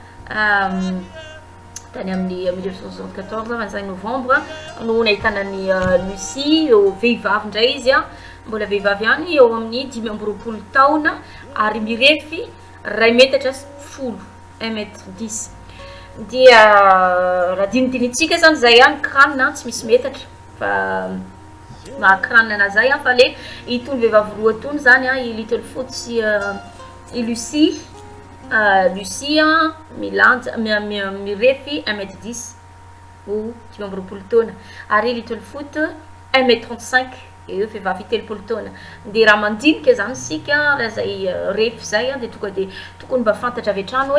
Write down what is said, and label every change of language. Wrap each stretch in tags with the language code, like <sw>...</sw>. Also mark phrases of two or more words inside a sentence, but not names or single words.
<mg>tany amin'ny 1974 25 novembre no nahitana ny Lucie eo vehivavy indray izy mbola vehivavy ihany eo amin'ny 5 taona ary mirefy 2 metatra 10 1m10 dia raha dinidinitsika zany zay any kranina tsy misy metatra fa mahakranina zay a fa le itony vehivavy roa tony zany a i little foot sy i Lucie Lucie milanja mirefy 1m10 ou 5 taona ary little foot 1m35 eo vehivavy telopolo taona de raha mandinika zany sika raha zay refy zay a de tonga de tokony mba fantatra avy hatrany</mg>